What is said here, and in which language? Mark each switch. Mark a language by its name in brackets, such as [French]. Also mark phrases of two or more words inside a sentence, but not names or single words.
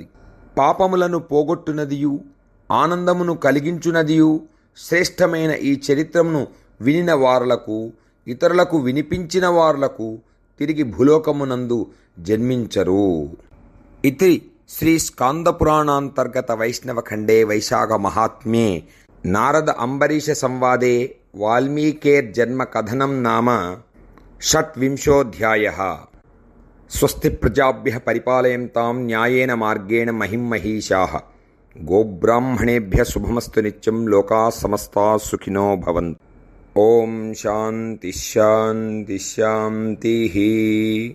[Telugu] పాపములను పోగొట్టునదియు ఆనందమును కలిగించునదియు శ్రేష్టమైన ఈ చరిత్రమును వినిన వారలకు, ఇతరులకు వినిపించిన వారలకు తిరిగి భూలోకమునందు జన్మించరు. [Sanskrit] ఇది శ్రీ స్కాందపురాణాంతర్గత వైష్ణవఖండే వైశాఖ మహాత్మ్యే నారద అంబరీష సంవాదే వాల్మీకేర్జన్మ కథనం నామ షట్వింశోऽధ్యాయः. స్వస్తి ప్రజాభ్యః పరిపాలయంతాం న్యాయేన మార్గేణ మహిం మహీషాః. గోబ్రాహ్మణేభ్యः శుభమస్తు నిత్యం. లోకాః సమస్తాః సుఖినో భవంతు. ఓం శాంతి శాంతి శాంతి.